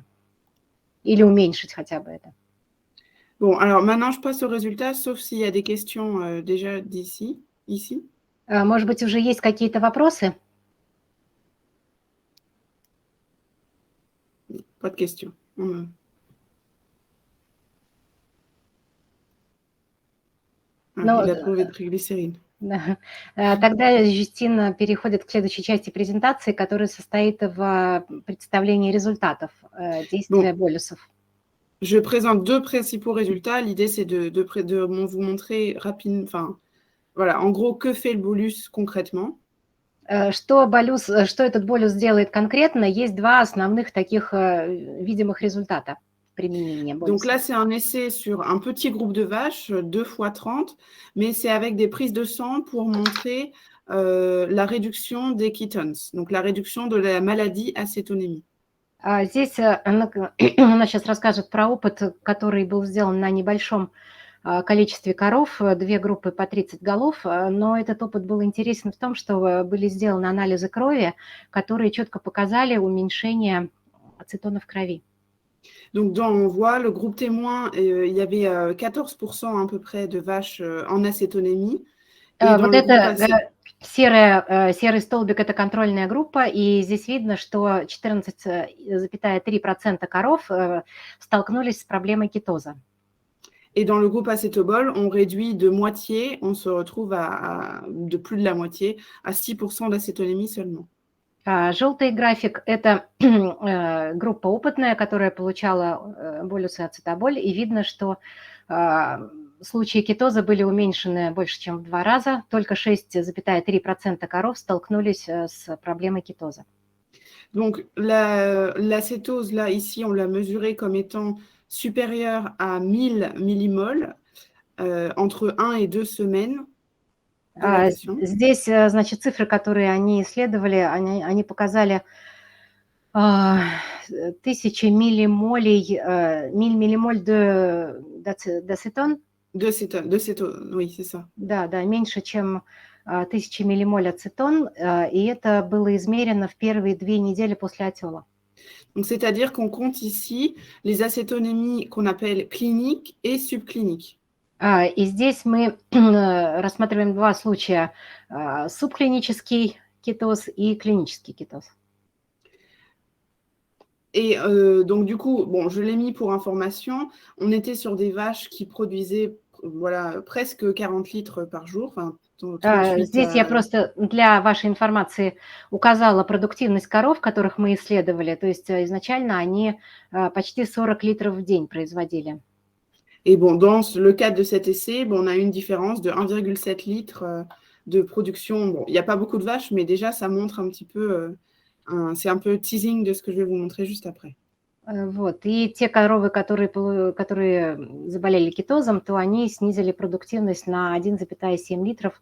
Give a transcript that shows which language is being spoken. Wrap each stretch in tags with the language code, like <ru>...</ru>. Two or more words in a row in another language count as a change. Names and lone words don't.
<ru>Или уменьшить хотя бы это.</ru> <fr>Bon, alors maintenant, je passe au résultat, sauf s'il y a des questions déjà ici.</fr> <ru>Может быть, уже есть какие-то вопросы?</ru> <fr>Pas de questions. Il a trouvé de triglycérides.</fr> <ru>Тогда Жюстин переходит к следующей части презентации, которая состоит в представлении результатов действия болюсов.</ru> <fr>Je présente deux principaux résultats. L'idée, c'est de vous montrer rapidement, voilà, en gros, que fait le bolus concrètement.</fr> <ru>Что этот болюс делает конкретно? Есть два основных таких видимых результата применения болюса.</ru> <fr>Donc là, c'est un essai sur un petit groupe de vaches, 2 × 30, mais c'est avec des prises de sang pour montrer la réduction des ketones, donc la réduction de la maladie acétonémie.</fr> <ru>Здесь она сейчас расскажет про опыт, который был сделан на небольшом количестве коров, 2 группы по 30 голов, но этот опыт был интересен в том, что были сделаны анализы крови, которые четко показали уменьшение ацетона в крови.</ru> <fr>Donc, on voit le groupe témoin, il y avait 14% à peu près de vaches en acétonémie.</fr> <ru>Вот это серый столбик – это контрольная группа, и здесь видно, что 14,3% коров столкнулись с проблемой кетоза.</ru> <fr>Et dans le groupe acétobol, on réduit de moitié, on se retrouve de plus de la moitié, à 6% d'acétonémie seulement.</fr> <ru>Желтый график – это группа опытная, которая получала болюс и ацетаболь, и видно, что случаи кетоза были уменьшены больше, чем в 2 раза. Только 6,3% коров столкнулись с проблемой кетоза.</ru> <fr>Donc, l'acétose, là, ici, on l'a mesurée comme étant supérieure à 1000 millimoles entre 1 et 2 semaines.</fr> <ru>Здесь, значит, цифры, которые они исследовали, они показали 1000 миллимолей, миллимоль</ru> <fr>d'acétone. D'acétone, oui, c'est ça.</fr> <ru>Да, меньше, чем 1000 миллимоль ацетон, и это было измерено в первые 2 недели после отела.</ru> <fr>Donc, c'est-à-dire qu'on compte ici les acétonémies qu'on appelle cliniques et subcliniques.</fr> <ru>И здесь мы рассматриваем 2 случая: субклинический кетоз и клинический кетоз.</ru> <fr>Et donc, du coup, bon, je l'ai mis pour information, on était sur des vaches qui produisaient presque 40 litres par jour.</fr> <ru>Здесь я просто для вашей информации указала продуктивность коров, которых мы исследовали. То есть изначально они почти 40 литров в день производили.</ru> <fr>Et bon, dans le cadre de cet essai, on a une différence de 1,7 litre de production. Bon, il n'y a pas beaucoup de vaches, mais déjà, ça montre un petit peu, c'est un peu teasing de ce que je vais vous montrer juste après.</fr> <ru>Вот. И те коровы, которые заболели кетозом, то они снизили продуктивность на 1,7 литров.</ru>